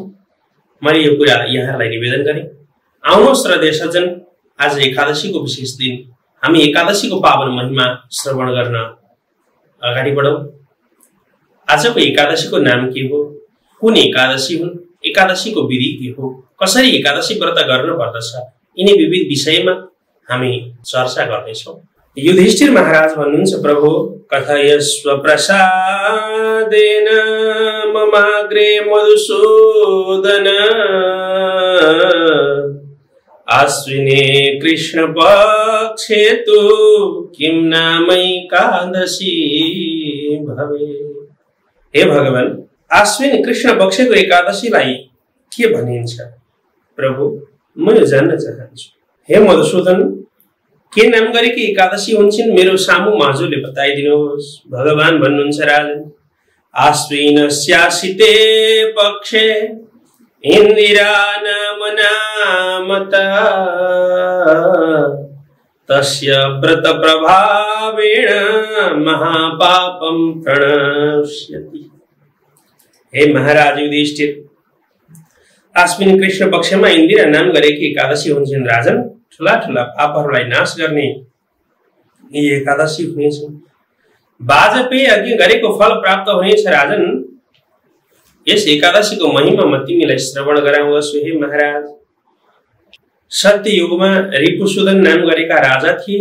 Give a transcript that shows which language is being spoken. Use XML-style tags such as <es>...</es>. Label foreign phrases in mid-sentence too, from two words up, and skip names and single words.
<ne>मैले यो कुरा यहाँहरूलाई निवेदन गरेँ। आउनुहोस् श्रद्धेय सज्जन, आज एकादशीको विशेष दिन, हामी एकादशीको पावन महिमा श्रवण गर्न अगाडि बढौँ। आजको एकादशीको नाम के हो, कुन एकादशी हुन्, एकादशीको विधि के हो, कसरी एकादशी व्रत गर्न पर्दछ, यिनी विविध विषयमा हामी चर्चा गर्नेछौँ। युधिष्ठिर महाराज भन्नुहुन्छ,</ne> <sa>प्रभु कथयस्व प्रसादेन ममाग्रे मधुसूदन आश्विने कृष्ण पक्षे तु किं नामैकादशी भवे।</sa> <ne>हे भगवान, आश्विन कृष्ण पक्षको एकादशीलाई के भनिन्छ? प्रभु, म यो जान्न चाहन्छु। हे मधुसूदन, के नाम गरेकी एकादशी हुन्छन् मेरो सामु माझोले बताइदिनुहोस्। भगवान भन्नुहुन्छ,</ne> <sa>राजन, आश्विनस्यासिते पक्षे इन्दिरा नाम नामता तस्य व्रत प्रभावेण महापापम प्रणश्यति।</sa> <ne>हे महाराज युधिष्ठिर, आश्विन कृष्ण पक्षमा इन्दिरा नाम गरेकी एकादशी हुन्छन् राजन। ठुला ठुला पापहरूलाई नाश गर्ने यी एकादशी हुनेछ। वाजपेयी अघि गरेको फल प्राप्त हुनेछ राजन। यस एकादशीको महिमा म तिमीलाई श्रवण गराउँदछु। हे महाराज, सत्य युगमा रिपुसुदन नाम गरेका राजा थिए।</ne>